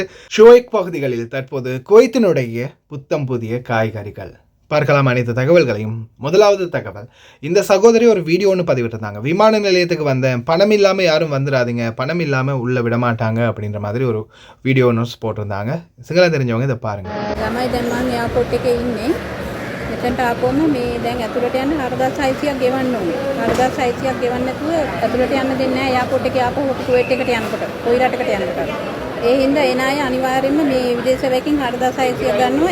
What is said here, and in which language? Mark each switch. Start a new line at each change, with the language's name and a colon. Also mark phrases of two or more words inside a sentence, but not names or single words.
Tamil: ஷுவைக் பகுதிகளில் தற்போது குவைத்தினுடைய புத்தம் புதிய காய்கறிகள். பார்க்கலாம் அனைத்து தகவல்களையும். முதலாவது தகவல், இந்த சகோதரி ஒரு வீடியோ ஒன்று பதிவிட்டிருந்தாங்க. விமான நிலையத்துக்கு வந்தேன், பணம் இல்லாமல் யாரும் வந்துடாதீங்க, பணம் இல்லாமல் உள்ளே விடமாட்டாங்க அப்படின்ற மாதிரி ஒரு வீடியோ ஒன்று போட்டிருந்தாங்க. சிங்களம் தெரிஞ்சவங்க இதை பாருங்கள்.
Sinhala: මෙතනට ආපුවම මේ දැන් ඇතුළට යන්න 4600ක් ගෙවන්න ඕනේ. 4600ක් ගෙවන්න නැතුව ඇතුළට යන්න දෙන්නේ නැහැ එයාපෝට් එකේ ආපහු කුවේට් එකට යනකොට, කොයි රටකට යනකොට. ඒ හින්දා එන අය අනිවාර්යයෙන්ම මේ විදේශ සැලකින් 4600ක් ගන්නවා.